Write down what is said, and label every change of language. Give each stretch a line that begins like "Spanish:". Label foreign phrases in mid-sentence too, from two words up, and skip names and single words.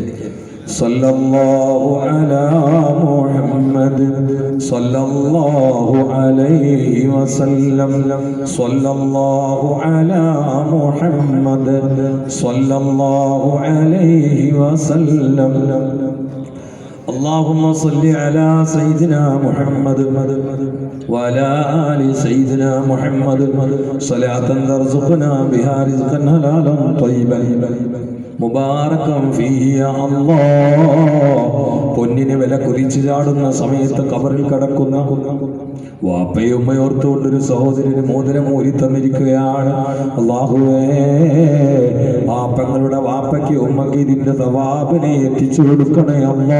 Arabic: صلى الله على محمد صلى الله عليه وسلم صلى الله على محمد صلى الله عليه وسلم. اللهم صل على سيدنا محمد وعلى آل سيدنا محمد صلاة ترزقنا بها رزقا حلالا طيبا مباركا فيه يا الله.
Malayalam: പൊന്നിന് വില കുതിച്ചു ചാടുന്ന സമയത്ത് കബറിൽ കിടക്കുന്ന വാപ്പയും ഉമ്മയോർത്തുകൊണ്ടൊരു സഹോദരന് മോതിരം ഊരി തന്നിരിക്കുകയാണ്. അല്ലാഹുവേ, വാപ്പങ്ങളുടെ വാപ്പയ്ക്ക് ഉമ്മക്ക് ഇതിന്റെ സവാബിനെ എത്തിച്ചു കൊടുക്കണേ അല്ലാ.